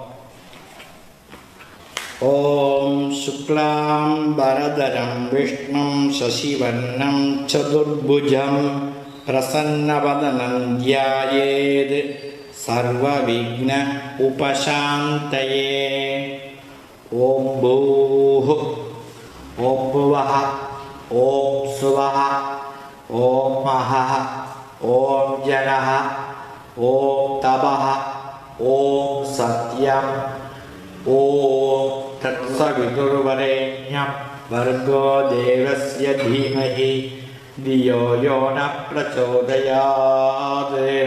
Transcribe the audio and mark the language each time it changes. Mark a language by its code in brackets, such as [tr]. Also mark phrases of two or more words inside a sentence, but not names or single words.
[sa] ओम् शुक्लाम् बरधरम् विष्णुम् शशिवर्णम् चतुर्भुजम् प्रसन्नवदनम् ध्यायेत् सर्वविघ्न उपशान्तये. ओम् भूः ओम् भुवः ॐ सुवः ॐ महः ॐ जनः ॐ तपः ॐ सत्यम् ॐ तत्सवितुर्वरेण्यं भर्गो देवस्य धीमहि धियो यो न प्रचोदयात्।